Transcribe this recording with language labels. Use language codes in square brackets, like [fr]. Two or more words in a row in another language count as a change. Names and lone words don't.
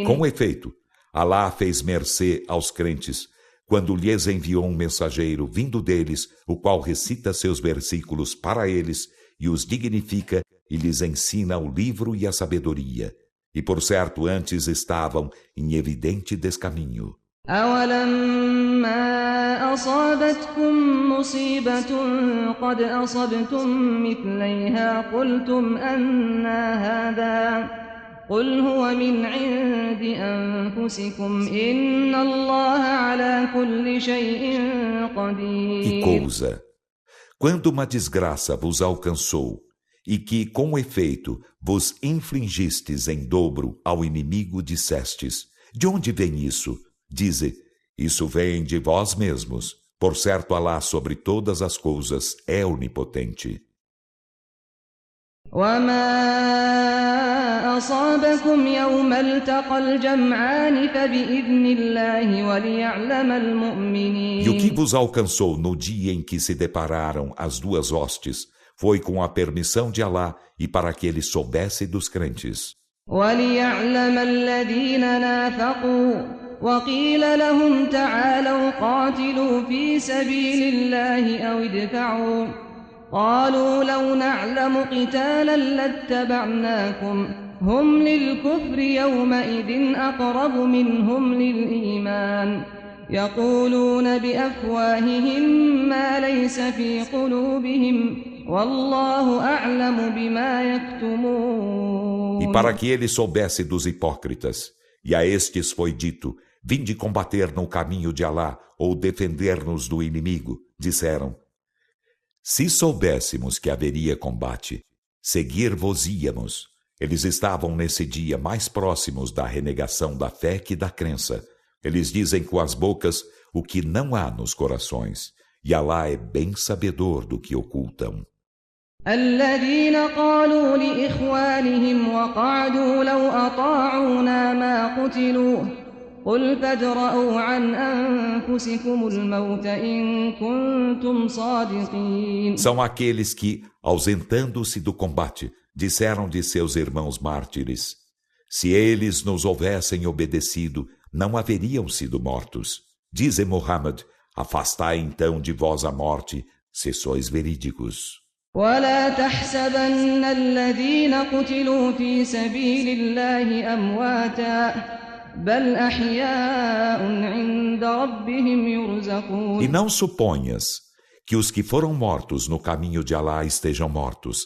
[pt] Com efeito, Allah fez mercê aos crentes quando lhes enviou um mensageiro vindo deles, o qual recita seus versículos para eles e os dignifica e lhes ensina o livro e a sabedoria. E por certo antes estavam em evidente descaminho. [ar] أولما أصابتكم مصيبة قد أصبتم مثليها قلتم أنى هذا قل هو من عند أنفسكم إن الله على كل شيء قدير. [pt] Que coisa! Quando uma desgraça vos alcançou, e que, com efeito, vos infligistes em dobro ao inimigo, dissestes: de onde vem isso? Dize: isso vem de vós mesmos. Por certo, Allah sobre todas as coisas é onipotente. [ar] وما أصابكم يوم التقى الجمعان فبإذن الله وليعلم المؤمنين. [pt] E o que vos alcançou no dia em que se depararam as duas hostes foi com a permissão de Allah e para que ele soubesse dos crentes. [ar] وَلِيَعْلَمَ الَّذِينَ نَافَقُوا وَقِيلَ لَهُمْ تَعَالَوْا قَاتِلُوا فِي سَبِيلِ اللَّهِ أَوْ ادْفَعُوا قَالُوا لَوْ نَعْلَمُ قِتَالًا لَاتَّبَعْنَاكُمْ هُمْ لِلْكُفْرِ يَوْمَئِذٍ أَقْرَبُ مِنْهُمْ لِلْإِيمَانِ يَقُولُونَ بِأَفْوَاهِهِمْ مَا لَيْسَ فِي قُلُوبِهِمْ وَاللَّهُ أَعْلَمُ بِمَا يَكْتُمُونَ. [pt] E para que ele soubesse dos hipócritas, e a estes foi dito: vinde combater no caminho de Alá ou defender-nos do inimigo. Disseram: se soubéssemos que haveria combate, seguir-vos-íamos. Eles estavam nesse dia mais próximos da renegação da fé que da crença. Eles dizem com as bocas o que não há nos corações, e Alá é bem sabedor do que ocultam. [ar] الذين قالوا لإخوانهم وقعدوا لو أطاعونا ما قتلوا قل فادرءوا عن أنفسكم الموت إن كنتم صادقين. [pt] São aqueles que, ausentando-se do combate, disseram de seus irmãos mártires: se eles nos houvessem obedecido, não haveriam sido mortos. Dize Muhammad: afastai então de vós a morte, se sois verídicos. [ar] ولا تحسبن الذين قتلوا في سبيل الله أمواتا بل أحياء عند ربهم يرزقون. [pt] E não suponhas que os que foram mortos no caminho de Alá estejam mortos.